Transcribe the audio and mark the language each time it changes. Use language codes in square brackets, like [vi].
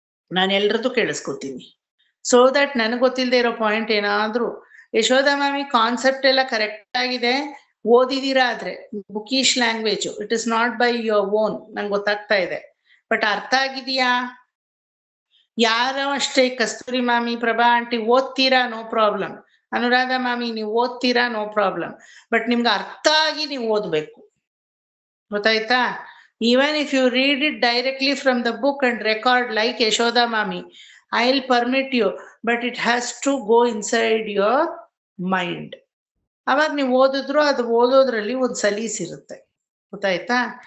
[kn] ನಾನು ಎಲ್ರದ್ದು ಕೇಳಿಸ್ಕೊತೀನಿ. So that ನನಗೆ ಗೊತ್ತಿಲ್ಲದೆ ಇರೋ ಪಾಯಿಂಟ್ ಏನಾದ್ರೂ, ಯಶೋದಾ ಮಾಮಿ ಕಾನ್ಸೆಪ್ಟ್ ಎಲ್ಲ ಕರೆಕ್ಟ್ ಆಗಿದೆ, ಓದಿದೀರಾ, ಆದ್ರೆ ಬುಕೀಶ್ language, [en] it is not by your own, [kn] ನಂಗೆ ಗೊತ್ತಾಗ್ತಾ ಇದೆ. ಬಟ್ ಅರ್ಥ ಆಗಿದೆಯಾ? ಯಾರೋ ಅಷ್ಟೇ, ಕಸ್ತೂರಿ ಮಾಮಿ, ಪ್ರಭಾ ಆಂಟಿ ಓದ್ತೀರಾ, ನೋ ಪ್ರಾಬ್ಲಮ್. ಅನುರಾಧ ಮಾಮಿ ನೀವು ಓದ್ತೀರಾ, ನೋ ಪ್ರಾಬ್ಲಮ್. ಬಟ್ ನಿಮ್ಗೆ ಅರ್ಥ ಆಗಿ ನೀವು ಓದ್ಬೇಕು, ಗೊತ್ತಾಯ್ತಾ? [en] Even if you read it directly from the book and record like Yashoda Mami, I'll permit you, but it has to go inside your mind. [kn] ಅವಾಗ ನೀವು ಓದಿದ್ರು ಅದು ಓದೋದ್ರಲ್ಲಿ ಒಂದು ಸಲೀಸಿರುತ್ತೆ, ಗೊತ್ತಾಯ್ತಾ?